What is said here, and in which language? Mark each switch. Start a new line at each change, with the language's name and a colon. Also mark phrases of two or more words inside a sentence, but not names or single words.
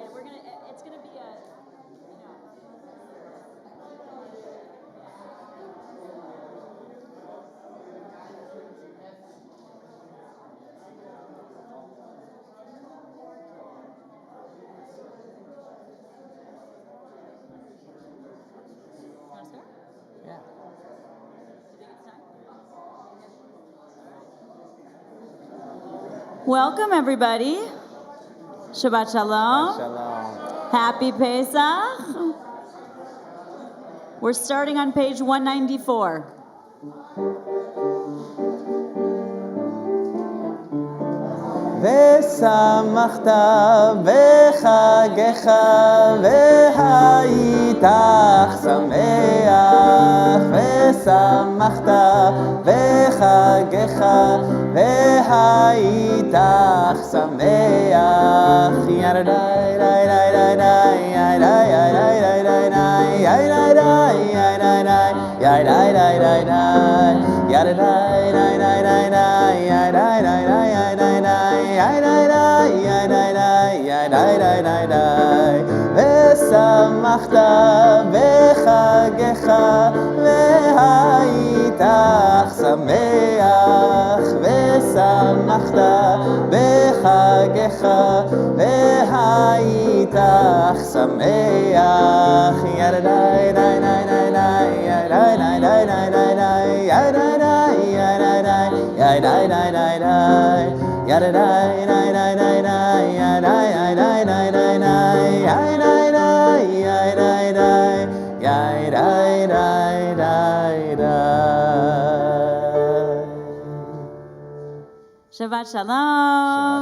English: It's gonna be a, Want to start? Yeah. You think it's time? Welcome, everybody.
Hebrew: שבת שלום.
English: Shalom. Happy Pesach. We're starting on page 194.
Hebrew: ושמחת בחגך והייתך שמח ושמחת בחגך והייתך שמח ירדאי די די די די ירדאי די די די די ירדאי די ירדאי די ירדאי די די די ירדאי די די די די ירדאי די די ושמחת בחגך והייתך שמח ושמחת בחגך והייתך שמח ירדאי די די די די ירדאי די די די די די ירדאי די ירדאי די ירדאי די די די yada da da da da da yada da da da da da yada da yada da yada da da da. שבת שלום.